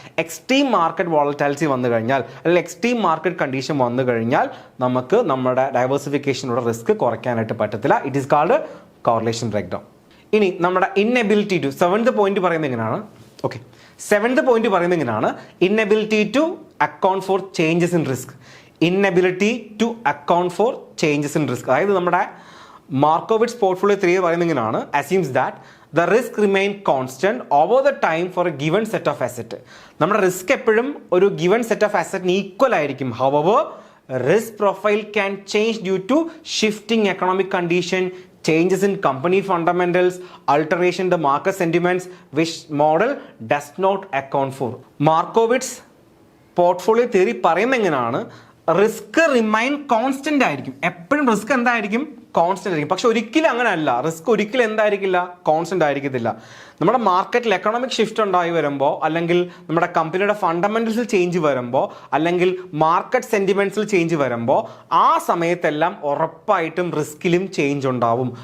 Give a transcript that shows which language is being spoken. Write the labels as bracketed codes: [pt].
[ml] Extreme market volatility വന്നു കഴിഞ്ഞാൽ അല്ലെങ്കിൽ എക്സ്ട്രീം മാർക്കറ്റ് കണ്ടീഷൻ വന്നു കഴിഞ്ഞാൽ നമുക്ക് നമ്മുടെ ഡൈവേഴ്സിഫിക്കേഷനുള്ള റിസ്ക് കുറയ്ക്കാനായിട്ട് പറ്റത്തില്ല. [en] It is called correlation break down. [ml] ഇനി നമ്മുടെ [en] inability to, seventh point [ml] പറയുന്നത് എങ്ങനെയാണ്, [en] Okay, seventh point പറയുന്നത് എങ്ങനെയാണ്, inability to account for changes in risk. Inability to account for changes in risk. [ml] അതായത് നമ്മുടെ മാർക്കോവിറ്റ്സ് പോർട്ട്ഫോളിയോ തിയറി പറയുന്നത് ഇങ്ങനെയാണ്, [en] assumes that the risk remain constant over the time for a given set of asset. [ml] നമ്മുടെ risk എപ്പോഴും ഒരു given set of അസറ്റിന് equal ആയിരിക്കും. [en] however risk profile can change due to shifting economic condition, changes in company fundamentals, alteration in the market sentiments which model does not account for. [ml] മാർക്കോവിറ്റ്സ് portfolio theory പറയുന്നത് എങ്ങനെയാണ്, risk remain constant ആയിരിക്കും. എപ്പോഴും risk എന്തായിരിക്കും, constant ആയിരിക്കും. പക്ഷെ ഒരിക്കലും അങ്ങനെയല്ല, risk ഒരിക്കലും എന്തായിരിക്കില്ല, കോൺസ്റ്റന്റ് ആയിരിക്കത്തില്ല. നമ്മുടെ മാർക്കറ്റിൽ എക്കണോമിക് ഷിഫ്റ്റ് ഉണ്ടായി വരുമ്പോൾ, അല്ലെങ്കിൽ നമ്മുടെ കമ്പനിയുടെ ഫണ്ടമെന്റൽസിൽ ചേഞ്ച് വരുമ്പോൾ, അല്ലെങ്കിൽ മാർക്കറ്റ് സെന്റിമെന്റ്സിൽ ചേഞ്ച് വരുമ്പോൾ, ആ സമയത്തെല്ലാം ഉറപ്പായിട്ടും റിസ്കിലും ചേഞ്ച് ഉണ്ടാവും.